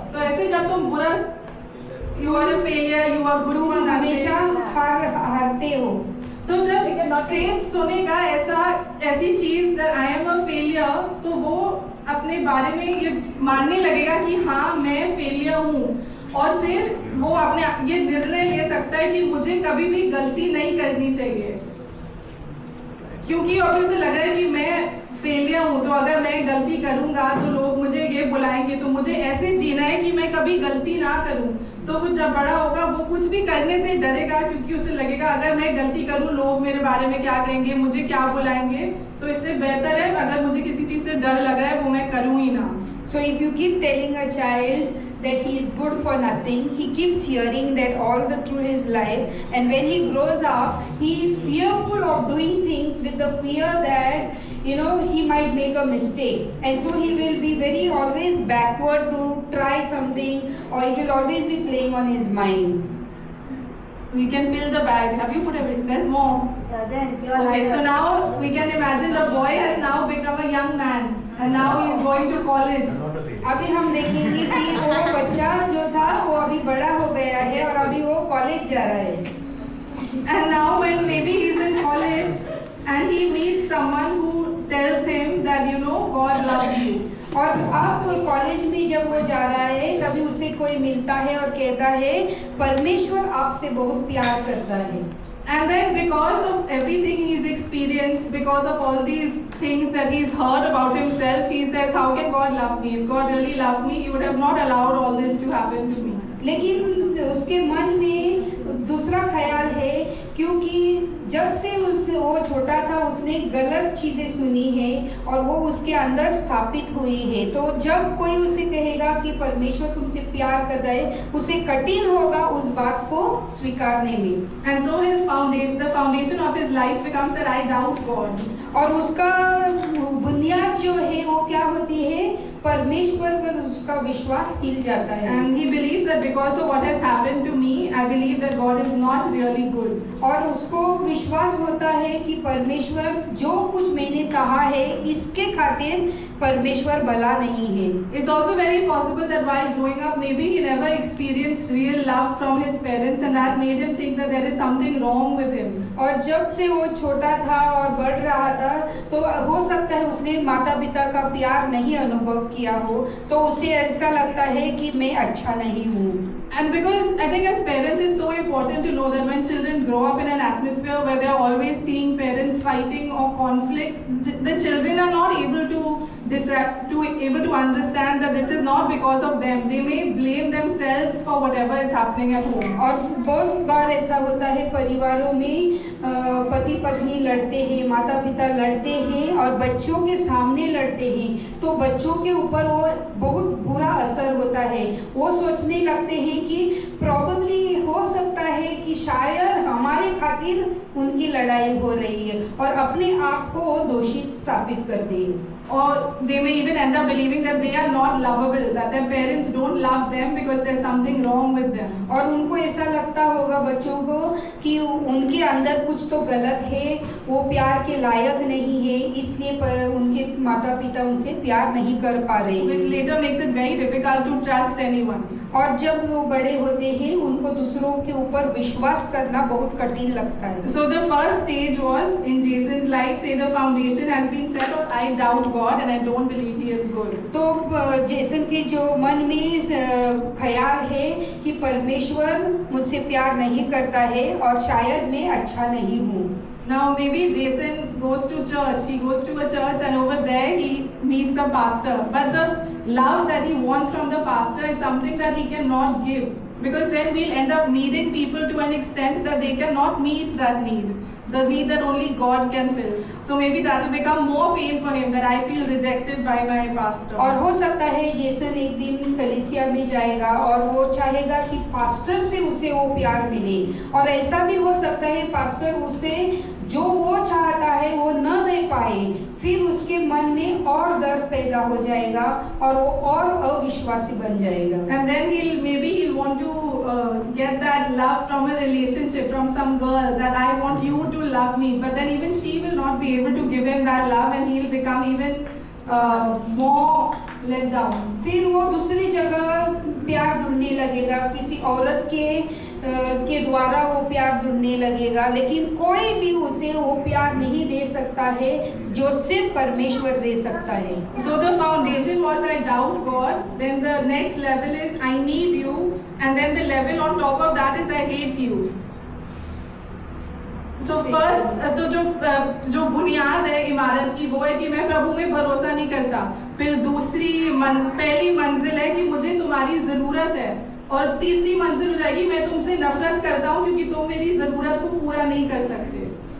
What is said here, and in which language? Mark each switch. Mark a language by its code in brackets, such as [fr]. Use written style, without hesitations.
[hi] तो ऐसे जब तुम बुरा [en] you are a failure, you are good for [hi] हमेशा [en] nothing, [hi] हारते हो। तो जब सेठ सुनेगा ऐसी चीज [en] that I am a failure, [hi] तो वो अपने बारे में ये मानने लगेगा कि हाँ मैं फेलियर हूँ, और फिर वो अपने ये निर्णय ले सकता है कि मुझे कभी भी गलती नहीं करनी चाहिए, क्योंकि अभी उसे लग रहा है कि मैं फेलियर हूँ, तो अगर मैं गलती करूँगा तो लोग मुझे ये बुलाएंगे, तो मुझे ऐसे जीना है कि मैं कभी गलती ना करूँ। तो वो जब बड़ा होगा वो कुछ भी करने से डरेगा, क्योंकि उसे लगेगा अगर मैं गलती करूँ लोग मेरे बारे में क्या कहेंगे, मुझे क्या बुलाएंगे, तो इससे बेहतर है अगर मुझे किसी चीज़ से डर लग रहा है वो मैं करूँ ही ना। [en] So if you keep telling a child that he is good for nothing, he keeps hearing that all through his life, and when he grows up, he is fearful of doing things with the fear that he might make a mistake, and so he will be very always backward to try something, or it will always be playing on his mind. We can fill the bag. Have you put everything? There's more. Okay, so now we can imagine the boy has now become a young man, and now he is going to college. [hi] अभी हम देखेंगे कि वो बच्चा जो था वो अभी बड़ा हो गया है और अभी वो कॉलेज जा रहा है. [en] And now when maybe he's in college and he meets someone who tells him that God loves you. [hi] और अब कॉलेज में जब वो जा रहा है तभी उसे कोई मिलता है और कहता है परमेश्वर आपसे बहुत प्यार करता है. [en] And then because of everything he's experienced, because of all these things that he's heard about himself, he says, how can God love me? If God really loved me, he would have not allowed all this to happen to me. [hi] लेकिन उसके मन में दूसरा ख्याल है, क्योंकि जब से वो छोटा था उसने गलत चीज़ें सुनी है और वो उसके अंदर स्थापित हुई है. तो जब कोई उसे कहेगा कि परमेश्वर तुमसे प्यार कर रहा है, उसे कठिन होगा उस बात को स्वीकारने में. [en] And so the foundation of his life becomes that I doubt God. [hi] और उसका बुनियाद जो है वो क्या होती है, परमेश्वर पर उसका विश्वास हिल जाता है. [en] And he believes that because of what has happened to me, I believe that God is not really good. [hi] और उसको विश्वास होता है कि परमेश्वर जो कुछ मैंने सहा है इसके खातिर परमेश्वर भला नहीं है. [en] It's also very possible that while growing up, maybe he never experienced real love from his parents, and that made him think that there is something wrong with him. [hi] और जब से वो छोटा था और बढ़ रहा था तो हो सकता है उसने माता पिता का प्यार नहीं अनुभव किया हो, तो उसे ऐसा लगता है कि मैं अच्छा नहीं हूँ. [en] And because I think as parents it's so important to know that when children grow up in an atmosphere where they are always seeing parents fighting or conflict, the children are not able to understand that this is not because of them. They may blame themselves for whatever is happening at home. [hi] और बहुत बार ऐसा होता है परिवारों में पति पत्नी लड़ते हैं, माता पिता लड़ते हैं और बच्चों के सामने लड़ते हैं, तो बच्चों के ऊपर वो बहुत बुरा असर होता है. वो सोचने लगते हैं कि प्रॉबेबली हो सकता है कि शायद हमारे खातिर उनकी लड़ाई हो रही है और अपने आप को वो दोषित स्थापित करते हैं. [en] Or they may even end up believing that they are not lovable, that their parents don't love them because there's something wrong with them. [hi] और उनको ऐसा लगता होगा बच्चों को कि उनके अंदर कुछ तो गलत है, वो प्यार के लायक नहीं है, इसलिए उनके माता पिता उनसे प्यार नहीं कर पा रहे हैं. [en] Which later makes it very difficult to trust anyone. [hi] और जब वो बड़े होते हैं उनको दूसरों के ऊपर विश्वास करना बहुत कठिन लगता है. [en] So the first stage was in Jason's life, say the foundation has been set of I doubt God and I don't believe he is good. [hi] तो जेसन के जो मन में ख्याल है कि परमेश्वर मुझसे प्यार नहीं करता है और शायद मैं अच्छा नहीं हूँ. [en] Now maybe Jason goes to church, he goes to a church and over there he meets a pastor, but the love that he wants from the pastor is something that he cannot give, because then we'll end up needing people to an extent that they cannot meet that need, the need that only God can fill. So maybe that will become more pain for him, that I feel rejected by my pastor. [hi] और हो सकता है Jason एक दिन कलीसिया में जाएगा और वो चाहेगा कि पास्टर से उसे वो प्यार मिले, और ऐसा भी हो सकता है पास्टर उसे जो वो चाहता है वो न दे पाए, फिर उसके मन में और दर्द पैदा हो जाएगा और वो और अविश्वासी बन जाएगा. [en] And then he'll want to get that love from a relationship, from some girl, that I want you to love me, but then even she will not be able to give him that love and he'll become even more let down. [hi] फिर वो दूसरी जगह प्यार ढूंढने लगेगा, किसी औरत के द्वारा वो प्यार ढूंढने लगेगा, लेकिन कोई भी उसे वो प्यार नहीं दे सकता है जो सिर्फ परमेश्वर दे सकता है। [en] So the foundation was I doubt God, then the next level is I need you, and then the level on top of that is I hate you. [hi] तो फर्स्ट तो जो बुनियाद है इमारत की वो है कि मैं प्रभु में भरोसा नहीं करता। फिर पहली मंजिल है कि मुझे तुम्हारी ज़रूरत है, और तीसरी मंजिल हो जाएगी मैं तुमसे नफरत करता हूँ क्योंकि तुम मेरी ज़रूरत को पूरा नहीं कर सकते।